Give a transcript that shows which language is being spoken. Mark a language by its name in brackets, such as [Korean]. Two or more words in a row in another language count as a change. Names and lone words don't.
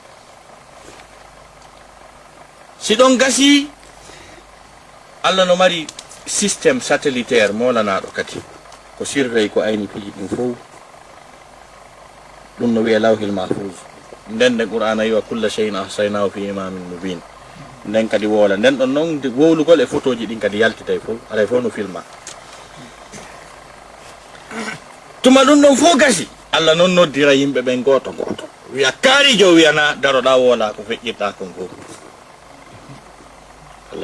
[Fula] si don gasi Allah no mari [French] système satellitaire [Fula] mo lana do kati ko sirrey ko ayni piji dum fo ɗum no wiye [Arabic] اللوح المحفوظ [Fula] nden nde qur'ana yiwa [Arabic] كل شيء أحصيناه في إمام مبين [Fula] nden kadi woola nden ɗon noon wowlugol e photoji ɗin kadi yaltitay fof alay fof no filma tuma ɗum ɗon fof gasi Allah noon noddira yimɓe ɓen goto goto wiya kaarijo wiyana daroɗa woola ko feƴƴirɗa kon fof Allah